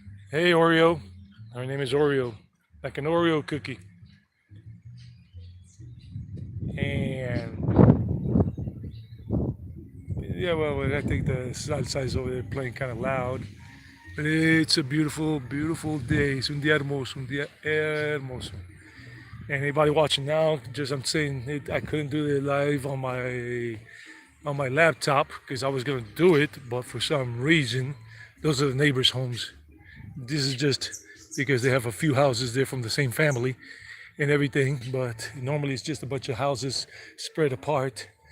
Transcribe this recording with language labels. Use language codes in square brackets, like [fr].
[en] Hey, Oreo. Her name is Oreo. Like an Oreo cookie. And yeah, well, I think the salsa is over there playing kind of loud. But it's a beautiful, beautiful day. [es] Es un día hermoso, un día hermoso. [en] Anybody watching now, just I'm saying it, I couldn't do it live on my laptop because I was gonna do it, but for some reason, those are the neighbors' homes. This is just because they have a few houses there from the same family and everything, but normally it's just a bunch of houses spread apart.